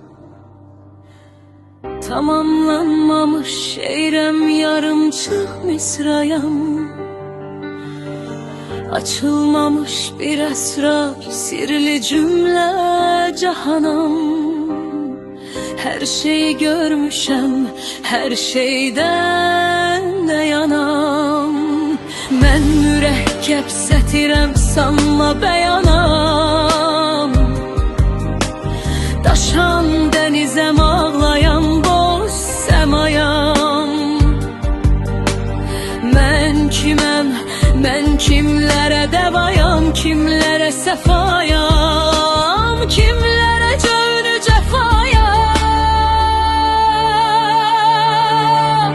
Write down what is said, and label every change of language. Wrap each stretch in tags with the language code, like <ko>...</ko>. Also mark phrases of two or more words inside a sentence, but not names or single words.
<az>Tamamlanmamış şeyrem, yarımçıq misrayam. Açılmamış bir esrar, sirli cümle cahanam. Her şeyi görmüşem, her şeyden de yanam. Mən mürəkkəb sətirəm, sanma bəyanam. Daşan dənizəm, ağlayan boz səmayam. Mən kiməm, mən kimlərə dəvayam, kimlərə səfayam, kimlərə cövrü cəfayam.</az>